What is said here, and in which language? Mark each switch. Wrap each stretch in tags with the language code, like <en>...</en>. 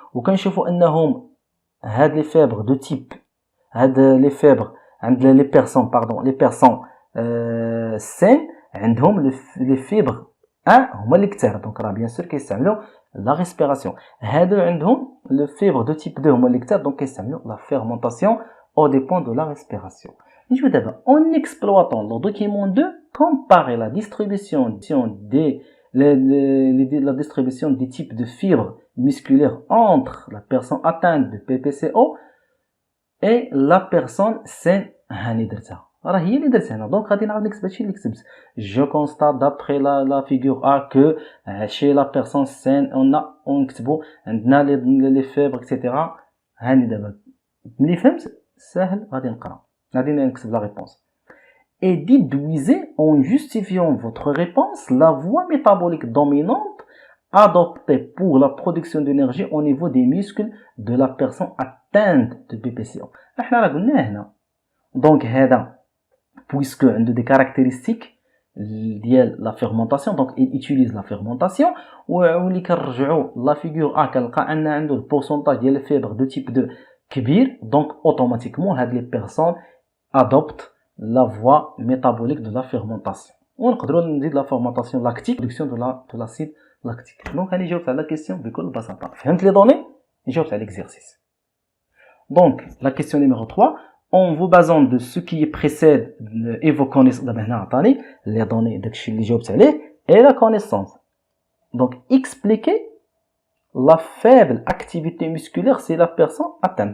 <ar>وكنشوفوا انهم هاد لي فيبر دو تيب هاد لي فيبر عند لي بيرسون سين عندهم لي فيبر هما اللي كثار. دونك راه بيان سور كيستعملوا لا ريسبيراسيون. هادو عندهم لو فيبر دو تيب 2 هما اللي كثار دونك كيستعملوا لا فيرمونطاسيون</ar> <fr>aux dépens de la respiration. Je vais d'abord, en exploitant le document 2, comparer la distribution la distribution des types de fibres musculaires entre la personne atteinte de PPCO et la personne saine.</fr> <ar>هاني درتها راه هي اللي درت هنا دونك غادي نعاود نكتب هادشي اللي كتبت.</ar> <fr>Je constate d'après la figure A que chez la personne saine</fr> <ar>ونكتبوا عندنا</ar> <fr>les fibres etc.</fr> <ar>هاني دابا ملي فهمت ساهل غادي نقرا غادي نكتب</ar> <fr>la réponse. Et déduisez en justifiant votre réponse la voie métabolique dominante adoptée pour la production d'énergie au niveau des muscles de la personne atteinte de BPCO.</fr> <ar>احنا راه قلنا هنا دونك هذا puisque عنده</ar> <fr>des caractéristiques</fr> <ar>ديال</ar> <fr>la fermentation donc il utilise la fermentation</fr> <ar>واللي كنرجعوا لا فيغور A كنلقى ان عنده البورسونتاج ديال الفيبر دو تيب 2 كبير دونك اوتوماتيكمون هاد لي بيرسون</ar> <fr>adoptent la voie métabolique de la fermentation.</fr> <ar>ونقدروا نزيد</ar> <fr>la fermentation lactique production de l'acide lactique.</fr> <ar>Donc هاني جاوبت على la question بكل بساطه. فهمت لي دوني جاوبت على l'exercice.</ar> <fr>Donc la question numéro 3, en vous basant de ce qui précède et vos connaissances</fr> <ar>دابا هنا عطاني</ar> <fr>les données</fr> <ar>داكشي اللي جاوبت عليه</ar> <fr>et la connaissance. Donc expliquez la faible activité musculaire c'est la personne atteinte.</fr>